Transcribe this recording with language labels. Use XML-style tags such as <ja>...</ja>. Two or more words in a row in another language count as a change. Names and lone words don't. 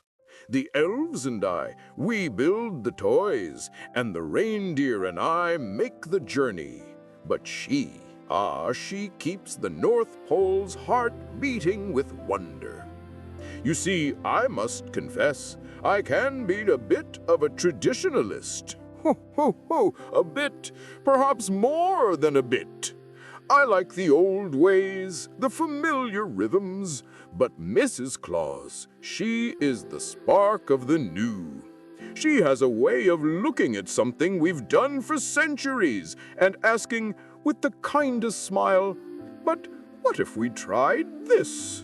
<en>The elves and I, we build the toys, and the reindeer and I make the journey. But she keeps the North Pole's heart beating with wonder. You see, I must confess, I can be a bit of a traditionalist. Ho, ho, ho, a bit, perhaps more than a bit. I like the old ways, the familiar rhythms, but Mrs. Claus, she is the spark of the new. She has a way of looking at something we've done for centuries and asking with the kindest smile, "But what if we tried this?"</en>